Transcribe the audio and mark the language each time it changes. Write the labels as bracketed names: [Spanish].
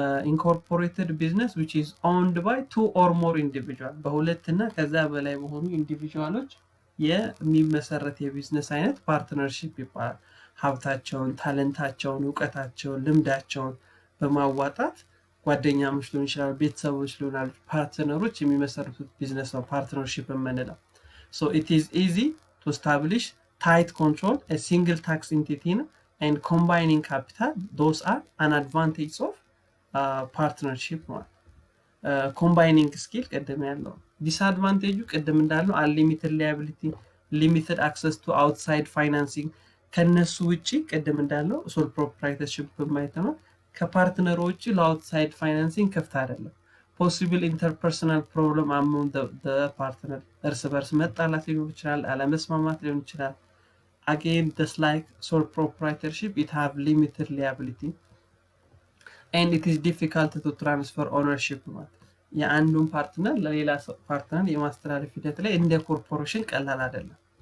[English] incorporated business which is owned by two or more individuals። [Amharic] በሁለት እና ከዛ በላይ በሆኑ ኢንዲቪጁዋሎች የሚመሰረት የቢዝነስ አይነት ፓርትነርሺፕ ይባላል። ሀብታቸውን፣ ታለንታቸውን፣ ዕውቀታቸውን፣ ልምዳቸውን በማዋጣት ጓደኛሞች ሊሆን ይችላል፣ ቤተሰቦች ሊሆን ይችላል፣ ፓርትነሮች የሚመሰርቱት ቢዝነስ ነው ፓርትነርሺፕ የምንለው። [English] so it is easy to establish tight control a single tax entity and combining capital. Those are an advantage of partnership ማለት combining skill [Amharic] ቀደም ያለው። [English] disadvantage ቀደም እንዳለው unlimited liability, limited access to outside financing [Amharic] ከነሱ ውጪ ቀደም እንዳለው [English] sole proprietorship በማይተማ [Amharic] ከፓርትነሮች ለአውትሳይድ ፋይናንሲንግ ክፍት አይደለም። [English] possible interpersonal problem among the partner [Amharic] እርስ በርስ መጣላት ሊሆን ይችላል፣ አለመስማማት ሊሆን ይችላል። [English] again just like sole proprietorship it have limited liability and it is difficult to transfer ownership [Amharic] ማለት የአንዱን ፓርትነር ለሌላ ፓርትነር የማስተላለፍ ሂደት ላይ እንደ ኮርፖሬሽን ቀላል አይደለም።